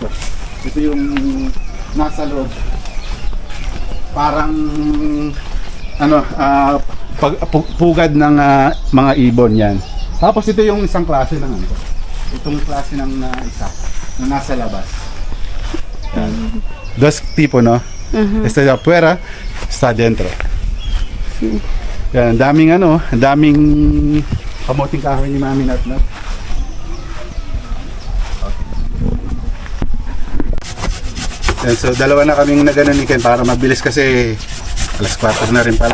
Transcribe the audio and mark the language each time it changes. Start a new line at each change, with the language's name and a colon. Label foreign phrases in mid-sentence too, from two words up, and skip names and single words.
Filipino: Ito yung nasa loob. Parang pugad ng mga ibon yan. Tapos ito yung isang klase ng itong klase ng isa na nasa labas. Yan.
Spanish: Dos tipo, no? Está de afuera, está dentro.
Filipino: Yan, daming daming kamuting kahoy ni Mami Nat, no? Yan, so dalawa na kaming nagano ni Ken para mabilis kasi alas 4 na rin pala.